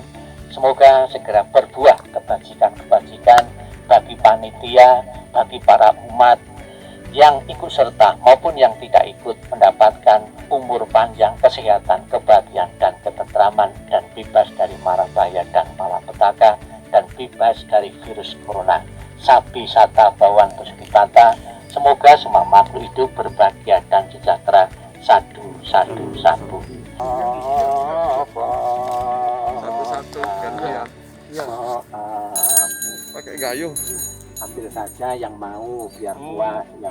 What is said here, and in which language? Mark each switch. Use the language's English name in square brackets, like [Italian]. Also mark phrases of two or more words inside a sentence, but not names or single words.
[Indonesian] Semoga segera berbuah kebajikan-kebajikan bagi panitia, bagi para umat yang ikut serta maupun yang tidak ikut, mendapatkan umur panjang, kesehatan, kebahagiaan dan ketentraman, dan bebas dari mara bahaya dan malapetaka, dan bebas dari virus corona. [Pali] Sabi sata bawan puspitata. [Indonesian] Semoga semua makhluk hidup berbahagia dan sejahtera. Satu. Satu-satu kan ya. Pakai gayung. Ambil saja yang mau biar puas ya.